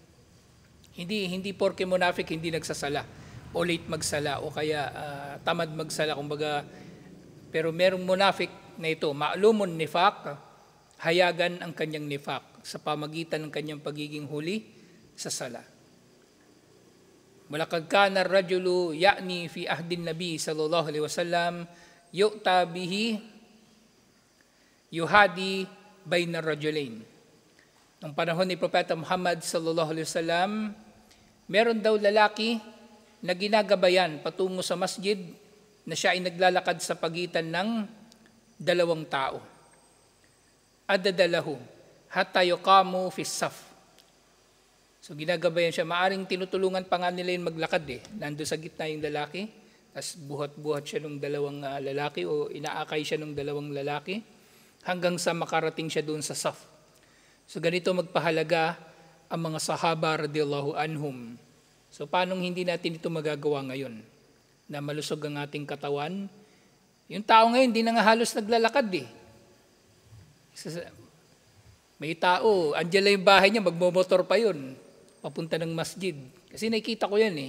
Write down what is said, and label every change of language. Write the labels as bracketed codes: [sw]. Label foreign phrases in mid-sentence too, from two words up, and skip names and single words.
[tl] Hindi porke munafik hindi nagsasala o late magsala o kaya tamad magsala. Kumbaga, pero merong munafik na ito, [ar] معلوم النفاق, [tl] hayagan ang kanyang nifaq sa pamagitan ng kanyang pagiging huli sa sala. [ar] ولقد كان الرجل يعني في عهد النبي صلى الله عليه وسلم يؤتى به يهادى بين الرجلين. [tl] Nung panahon ni Propeta Muhammad [ar] صلى الله عليه وسلم, [tl] meron daw lalaki na ginagabayan patungo sa masjid na siya ay naglalakad sa pagitan ng dalawang tao. [ar] أدادله حتى يقام في صف. [tl] So ginagabayan siya, maaring tinutulungan pa nga nila yung maglakad nando sa gitna yung lalaki, as buhat-buhat siya ng dalawang lalaki o inaakay siya ng dalawang lalaki hanggang sa makarating siya doon sa Saf. So ganito magpahalaga ang mga sahaba [ar] رضي الله عنهم. [tl] So paano hindi natin ito magagawa ngayon? Na malusog ang ating katawan. Yung tao ngayon, hindi na nga halos naglalakad eh. May tao, andyan lang yung bahay niya, magmomotor pa yun. Papunta ng masjid. Kasi nakikita ko yan eh.